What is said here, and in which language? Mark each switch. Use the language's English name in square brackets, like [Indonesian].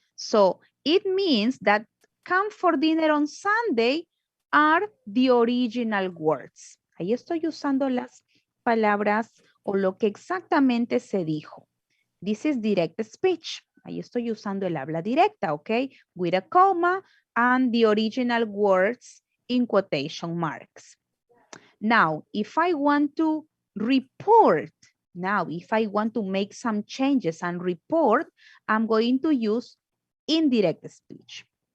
[English] So it means that come for dinner on Sunday are the original words. [Spanish] Ahí estoy usando las palabras o lo que exactamente se dijo. [English] This is direct speech. [Spanish] Ahí estoy usando el habla directa, okay? [English] With a comma and the original words in quotation marks. Now, if I want to report, if I want to make some changes and report, I'm going to use indirect speech.